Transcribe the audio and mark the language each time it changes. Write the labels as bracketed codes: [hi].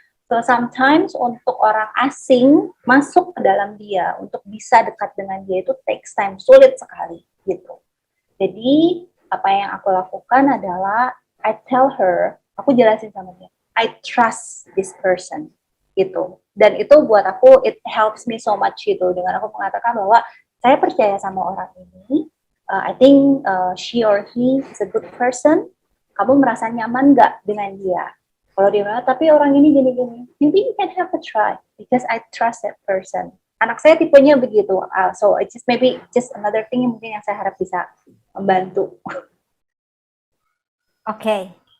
[en] So sometimes [id] untuk orang asing masuk ke dalam dia, untuk bisa dekat dengan dia itu [en] takes time, [id] sulit sekali gitu. Jadi apa yang aku lakukan adalah [en] I tell her, [id] aku jelasin sama dia, [en] I trust this person [id] gitu. Dan itu buat aku [en] it helps me so much [id] gitu, dengan aku mengatakan bahwa saya percaya sama orang ini. [en] I think she or he is a good person. [id] Kamu merasa nyaman nggak dengan dia? Kalau dia bilang, tapi orang ini gini-gini, [en] maybe you can have a try because I trust that person. [id] Anak saya tipenya begitu, [en] so it's just maybe just another thing [id] yang mungkin yang saya harap bisa membantu. Oke.